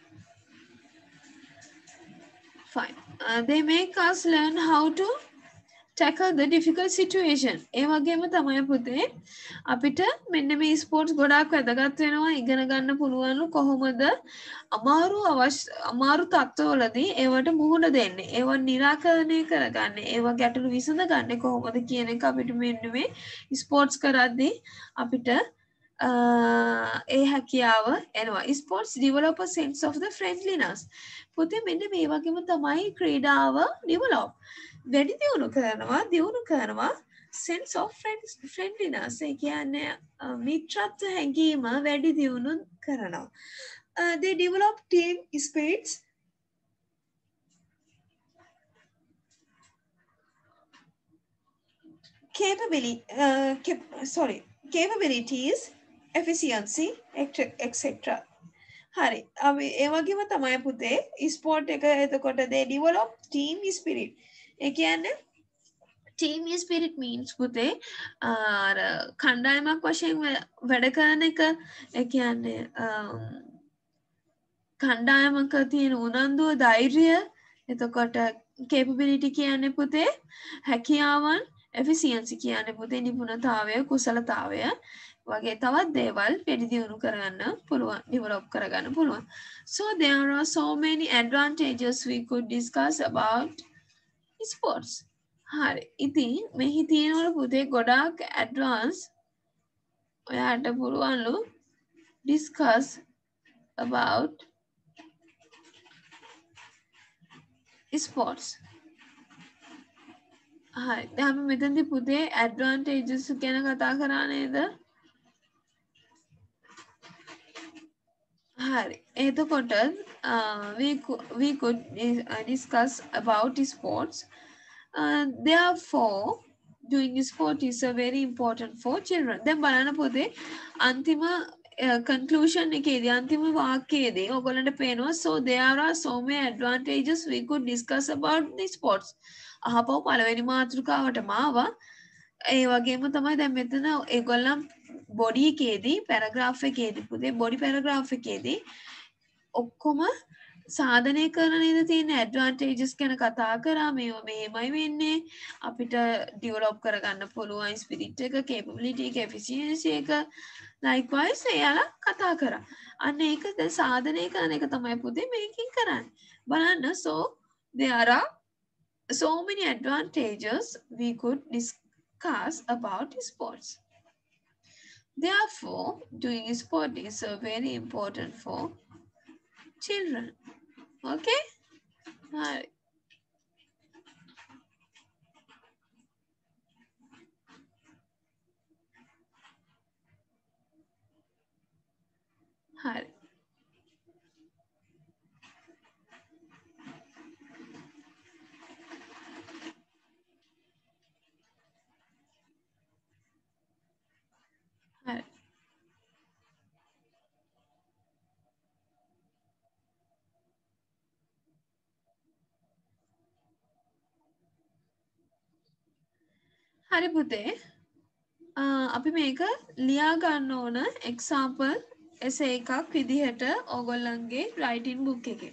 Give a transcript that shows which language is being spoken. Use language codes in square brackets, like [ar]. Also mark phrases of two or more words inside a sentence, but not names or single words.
[en] Fine. They make us learn how to tackle the difficult situation. [si] ඒ වගේම තමයි පුතේ අපිට මෙන්න මේ ස්පෝර්ට්ස් ගොඩාක් වැදගත් වෙනවා ඉගෙන ගන්න පුළුවන්ලු කොහොමද අමාරු තත්ත්වවලදී ඒවට මුහුණ දෙන්නේ. ඒවා निराකරණය කරගන්නේ. ඒවා ගැටලු විසඳගන්නේ කොහොමද කියන එක අපිට මෙන්න මේ ස්පෝර්ට්ස් කරද්දී අපිට ඒ හැකියාව එනවා. [en] ස්පෝර්ට්ස් develop a sense of the friendliness. [si] පුතේ මෙන්න මේ වගේම තමයි ක්‍රීඩාව develop. වැඩි දියුණු කරනවා [en] sense of friendliness. [si] ඒ කියන්නේ මිත්‍රත්ව හැඟීම වැඩි දියුණු කරනවා. [en] They develop team spirits. Capabilities, efficiency, etc. [si] හරි අපි ඒ වගේම තමයි පුතේ ස්පෝර්ට් එක එතකොට [en] they develop team spirit. [si] ඒ කියන්නේ [en] team spirit means [si] පුතේ අර කණ්ඩායමක් වශයෙන් වැඩ කරන එක. ඒ කියන්නේ කණ්ඩායමක තියෙන උනන්දුව ධෛර්යය එතකොට capability කියන්නේ පුතේ හැකියාවන් efficiency කියන්නේ පුතේ නිපුණතාවය කුසලතාවය වගේ තවත් දේවල් වැඩි දියුණු කරගන්න පුළුවන් develop කරගන්න පුළුවන්. [en] So there are so many advantages we could discuss about sports. [si] හරි ඉතින් මෙහි තියෙනවලු පුතේ ගොඩාක් advance ඔයාට පුළුවන්ලු [en] discuss about sports. [si] හරි දැන් අපි මෙතනදී පුතේ advantages ගැන කතා කරා නේද? හරි එතකොට [en] we could discuss about sports. Therefore doing sport is a very important for children. [si] දැන් බලන්න පුතේ අන්තිම conclusion එකේදී අන්තිම වාක්‍යයේදී ඔයගොල්ලන්ට පේනවා [en] so there are so many advantages we could discuss about the sports. [si] අහපව පළවෙනි මාතෘකාවටම ආවා. ඒ වගේම තමයි දැන් මෙතන ඒගොල්ලන් බොඩි එකේදී පැරග්‍රාෆ් එකේදී පුතේ [en] body paragraph [si] එකේදී ඔක්කොම සාධනය කරන නේද තියෙන ඇඩ්වාන්ටේජස් ගැන කතා කරා මේවා මෙහෙමයි වෙන්නේ අපිට ඩෙවලොප් කරගන්න පුළුවන් ස්පිරිට් එක කේපබිලිටි එක එෆිෂියන්සි එක ලයික්වයිස් එයාලා කතා කරා අන්න ඒක දැන් සාධනය කරන එක තමයි පුතේ මේකෙන් කරන්නේ බලන්න [en] so there are so many advantages we could discuss about sports. Therefore, doing sport is very important for children. Okay? Right. Right. Right. [si] හරි පුතේ අපි මේක ලියා ගන්න ඕන [en] example essay [si] එකක් විදිහට ඕගොල්ලන්ගේ [en] writing book [si] එකේ.